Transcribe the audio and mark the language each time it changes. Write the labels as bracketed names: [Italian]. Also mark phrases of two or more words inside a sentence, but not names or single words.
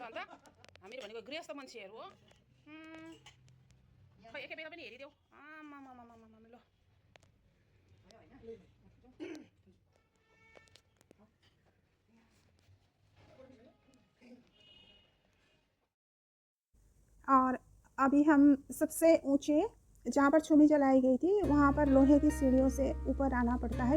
[Nepali] अन्त हामीहरू भनेको गृहस्थ मान्छेहरू हो। खै एकै बेला पनि हेरिदेऊ। ल [Hindi] और अभी हम सबसे ऊंचे जहाँ पर छूमी जलाई गई थी वहाँ पर लोहे की सीढ़ियों से ऊपर आना पड़ता है।